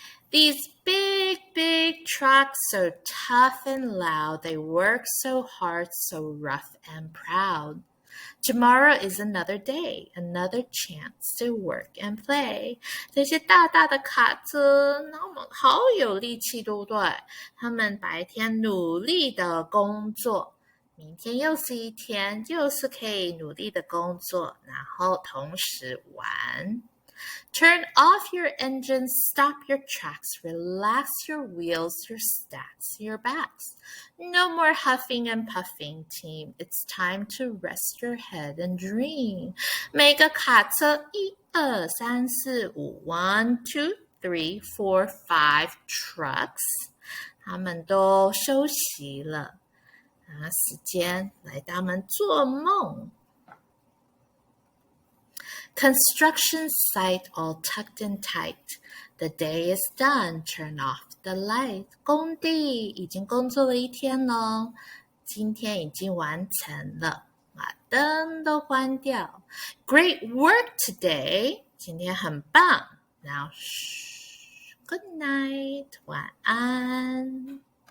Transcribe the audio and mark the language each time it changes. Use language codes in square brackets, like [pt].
[en] These big trucks, so tough and loud, they work so hard, so rough and proud.Tomorrow is another day, another chance to work and play. [zh] 这些大大的卡车，那我们好有力气，对不对？他们白天努力的工作，明天又是一天，又是可以努力的工作，然后同时玩。 [en] Turn off your engines, stop your tracks, relax your wheels, your stacks, your backs. No more huffing and puffing, team. It's time to rest your head and dream. [zh] 每个卡车1、2、3、4、5 [en] 1, 2, 3, 4, 5 trucks. [zh] 他们都休息了，时间来他们做梦。 [en] Construction site all tucked in tight. The day is done. Turn off the light. [zh] 工地已经工作了一天了，今天已经完成了，把灯都关掉。 [en] Great work today. [zh] 今天很棒。 [en] Now, good night. [zh] 晚安。